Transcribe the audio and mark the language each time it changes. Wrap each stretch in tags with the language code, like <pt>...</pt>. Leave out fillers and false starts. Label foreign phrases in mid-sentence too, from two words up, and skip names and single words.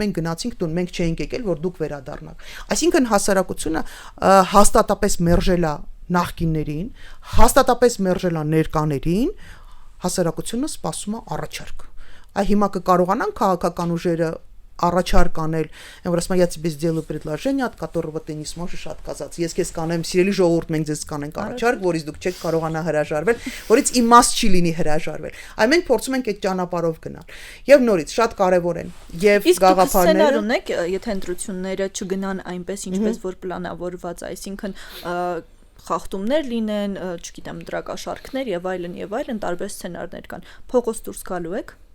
<hy>մենք գնացինք տուն, մենք չէինք եկել, որ դուք վերադառնաք։ Այսինքն հասարակությունը հաստատապես մերժել է նախկիններին, հաստատապես мержել է ներկաներին, հասարակությունը սպասում է առաջարկ։ Այ հիմա կկարողանան քաղաքական ուժերը առաջարկ անել, այն որ ասում եմ,</hy> <ru>я тебе сделаю предложение, от которого ты не сможешь отказаться։</ru> <hy>Ես քեզ կանեմ, սիրելի ժողովուրդ, մենք ձեզ կանենք առաջարկ, որից դուք չեք կարողանա հրաժարվել, որից իմաստ չի լինի հրաժարվել։ Այ մենք փորձում ենք այդ ճանապարհով գնալ։ Եվ նորից շատ կարևոր են եւ գաղափարները։ Իսկ ունեք, եթե ընտրությունները չգնան այնպես, ինչպես որ պլանավորված, այսինքն խախտումներ լինեն, չգիտեմ, դրակաշարքներ եւ այլն, տարբեր սցենարներ կան։ Փողոց դուրս գալու եք։</hy>